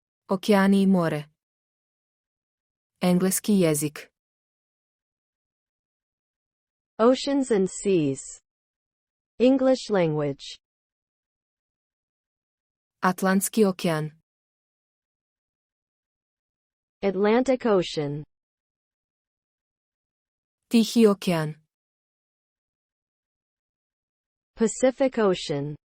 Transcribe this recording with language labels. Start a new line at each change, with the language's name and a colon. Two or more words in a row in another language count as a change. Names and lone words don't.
Serbian: Океани и море. Енглески језик.
English: Oceans and seas. English language.
Serbian: Атлантски океан.
English: Atlantic Ocean.
Serbian: Тихи океан.
English: Pacific Ocean.